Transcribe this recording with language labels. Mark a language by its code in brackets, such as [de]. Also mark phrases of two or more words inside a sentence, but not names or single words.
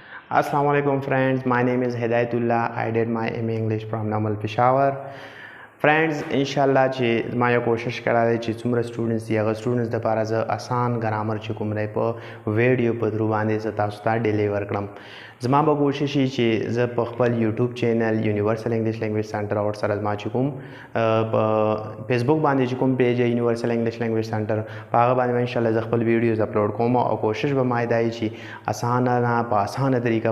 [en] Assalamu alaikum friends, my name is Hidayatullah. I did my MA English from Namal Peshawar. [ps] फ्रेंड्स [ar] إن شاء الله [ps] چې ما یو کوشش کړی چې څومره سټوډنټس دي هغه سټوډنټس د لپاره زه آسان ګرامر چې کوم دی په ویډیو په درو باندې زه تاسو ته ډیلیور کړم زما به کوشش وي چې زه په خپل یوټیوب چینل یونیورسل انګلیش لینګویج سنټر او سره زما چې کوم په فیسبوک باندې چې کوم پیج یونیورسل انګلیش لینګویج سنټر په هغه باندې انشاءالله زه خپل ویډیوز اپلوډ کوم او کوشش به ما دی چې اسانه په اسانه طریقه